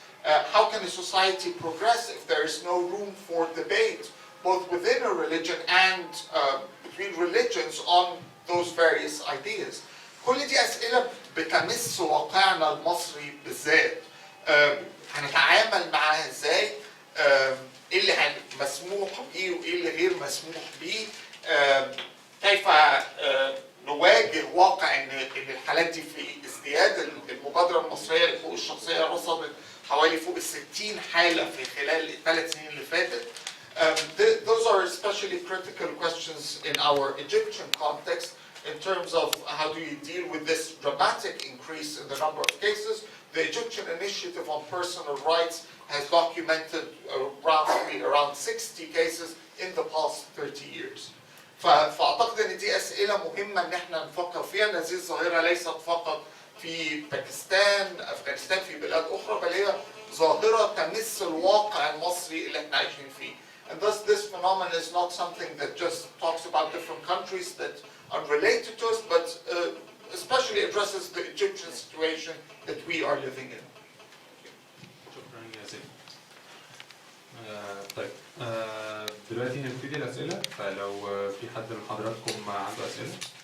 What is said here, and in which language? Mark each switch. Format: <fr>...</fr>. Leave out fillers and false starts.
<en>How can a society progress if there is no room for debate, both within a religion and between religions on those various ideas?</en> <ar>كل دي أسئلة بتمس واقعنا المصري بالذات. هنتعامل معاها ازاي؟ ايه اللي مسموح بيه وايه اللي غير مسموح بيه؟ كيف نواجه واقع ان الحالات دي في ازدياد؟ المبادرة المصرية للحقوق الشخصية رصدت حوالي فوق 60 حالة في خلال ال3 سنين اللي فاتت.</ar> <en>Those are especially critical questions in our Egyptian context in terms of how do you deal with this dramatic increase in the number of cases. The Egyptian Initiative on Personal Rights has documented around 60 cases in the past 30 years.</en> <ar>فأعتقد أن دي أسئلة مهمة أن احنا نفكر فيها. هذه الظاهرة ليست فقط في باكستان، أفغانستان، في بلاد أخرى، بل هي ظاهرة تمس الواقع المصري اللي احنا عايشين فيه.</ar> <en>And thus this phenomenon is not something that just talks about different countries that are related to us, but especially addresses the Egyptian situation that we are living in.</en> <ar>شكرا جزيلا. طيب دلوقتي هنبتدي الأسئلة، فلو في حد من حضراتكم عنده أسئلة.</ar>